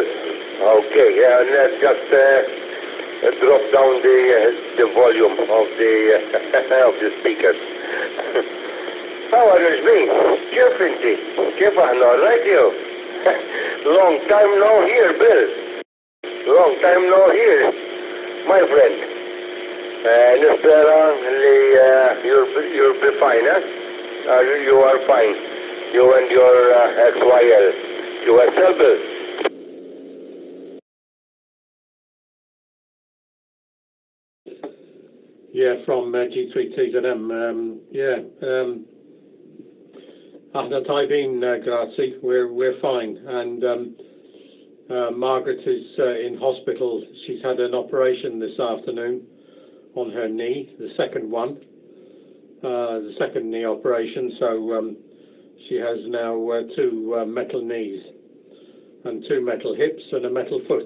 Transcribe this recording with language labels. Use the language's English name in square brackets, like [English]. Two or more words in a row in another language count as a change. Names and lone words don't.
[English] Okay, yeah, and let's just drop down the volume of the of the speakers. How are you, Jmin? [Maltese] Kif inti? Kif aħna [English] all right you? Long time no here, Bill. Long time no here, my friend. [Maltese] Nispera li [English] you'll be fine, huh? You are fine. You and your XYL. You are well, Bill. Yeah, from G3TZM. [Maltese] Aħna tajbin, grazie. [English] We're fine. And Margaret is in hospital. She's had an operation this afternoon on her knee, the second one, the second knee operation. So she has now two metal knees and two metal hips and a metal foot.